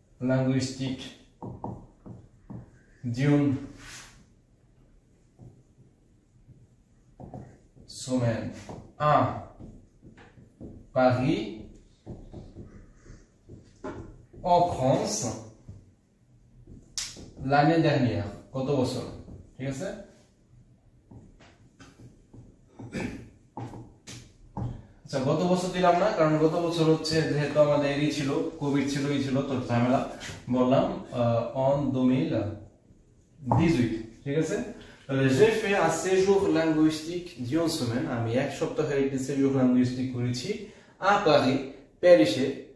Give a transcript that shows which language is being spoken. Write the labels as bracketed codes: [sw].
[fr] linguistique d'une semaine à Paris en France l'année dernière। [bn] কত বছর? ঠিক আছে, আচ্ছা গত বছর দিলাম না, কারণ গত বছর হচ্ছে যেহেতু আমাদের এই ছিল, কোভিড ছিল, এই ছিল তো ঝামেলা, বললাম [fr] en 2018। [bn] ঠিক আছে, তাহলে [fr] j'ai fait un séjour linguistique d'une semaine, [bn] আমি এক সপ্তাহের একটি séjour linguistique করেছি [fr] à Paris, [bn] প্যারিসে।